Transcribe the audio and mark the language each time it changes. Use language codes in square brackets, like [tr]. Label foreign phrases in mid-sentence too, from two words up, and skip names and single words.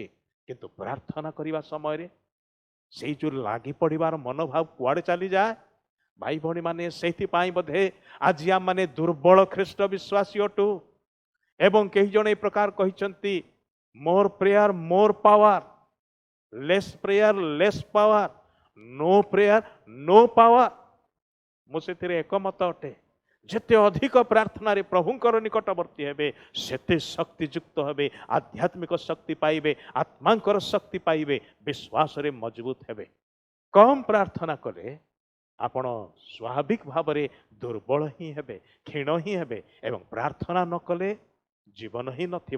[or] କିନ୍ତୁ ପ୍ରାର୍ଥନା କରିବା ସମୟରେ ସେଇ ଯେଉଁ ଲାଗି ପଡ଼ିବାର ମନୋଭାବ କୁଆଡ଼େ ଚାଲିଯାଏ। ଭାଇ ଭଉଣୀମାନେ, ସେଇଥିପାଇଁ ବୋଧେ ଆଜି ଆମମାନେ ଦୁର୍ବଳ ଖ୍ରୀଷ୍ଟ ବିଶ୍ୱାସୀ ଅଟୁ। ଏବଂ କେହି ଜଣେ ଏ ପ୍ରକାର କହିଛନ୍ତି, [en] more prayer more power, less prayer less power, no prayer no power. [or] ମୁଁ ସେଥିରେ ଏକମତ ଅଟେ। ଯେତେ ଅଧିକ ପ୍ରାର୍ଥନାରେ ପ୍ରଭୁଙ୍କର ନିକଟବର୍ତ୍ତୀ ହେବେ ସେତେ ଶକ୍ତିଯୁକ୍ତ ହେବେ, ଆଧ୍ୟାତ୍ମିକ ଶକ୍ତି ପାଇବେ, ଆତ୍ମାଙ୍କର ଶକ୍ତି ପାଇବେ, ବିଶ୍ୱାସରେ ମଜବୁତ ହେବେ। କମ୍ ପ୍ରାର୍ଥନା କଲେ ଆପଣ ସ୍ୱାଭାବିକ ଭାବରେ ଦୁର୍ବଳ ହିଁ ହେବେ, କ୍ଷୀଣ ହିଁ ହେବେ ଏବଂ ପ୍ରାର୍ଥନା ନ କଲେ ଜୀବନ ହିଁ ନଥିବ।